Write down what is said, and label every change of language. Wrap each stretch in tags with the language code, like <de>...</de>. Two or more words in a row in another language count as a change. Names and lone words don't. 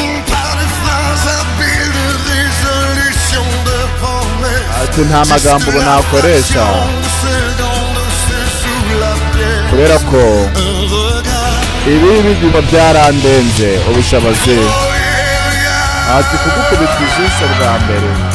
<fr>Par des phrases habiles de résolution, de promesses.</fr> <rw>Ati, "Nta magambo ubu nakoresha.</rw> <fr>Jusqu'à la fin,</fr> <rw>Kubera ko</rw> <fr>un regard.</fr> <rw>ibi biguma byarandenze ubushobozi." Ati, "Kugukubita ijisho bwa mbere."</rw>